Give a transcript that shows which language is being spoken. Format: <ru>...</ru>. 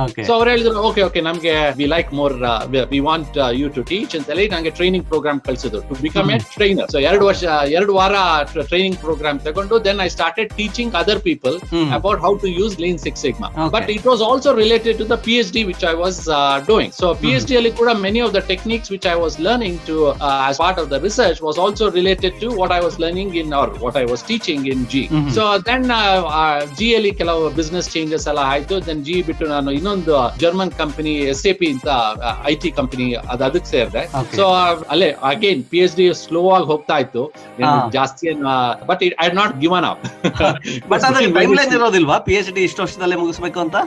<en>so</en> <kn>ಅವ್ರು ಹೇಳಿದ್ರು,</kn> <en>okay ನಮ್ಗೆ we like more, we want you to teach</en> <kn>ಅಂತ ಹೇಳಿ ನಂಗೆ</kn> <en>training programme</en> <kn>ಕಳಿಸಿದ್ರು</kn> <en>To become a trainer. So 2 ವಾರ training programme</en> <kn>ತಗೊಂಡು</kn> <en>Then I started teaching other people about how to use lean six sigma. But it was also related to the PhD which I was doing. So PhD</en> <kn>ಅಲ್ಲಿ ಕೂಡ</kn> <en>many of the techniques which I was learning to as part of the research was also related to what I was learning in, or what I was teaching in G. So then</en> <kn>G ಅಲ್ಲಿ ಕೆಲವು business changes ಎಲ್ಲ ಆಯ್ತು. then G ಬಿಟ್ಟು ನಾನು ಇನ್ನೊಂದು German company SAP ಅಂತ IT company ಅದಕ್ಕೆ ಸೇರಿದೆ. ಸೊ ಅಲ್ಲೇ ಅಗೇನ್ PhD ಸ್ಲೋ ಆಗಿ ಹೋಗ್ತಾ ಇತ್ತು, ಜಾಸ್ತಿ</kn> <en>But I had not given up.</en> <kn>But ಅದ್ರ ಟೈಮ್ಲೈನ್ ಇರೋದಿಲ್ವಾ PhD ಇಷ್ಟು ವರ್ಷದಲ್ಲೇ ಮುಗಿಸ್ಬೇಕು ಅಂತ?</kn>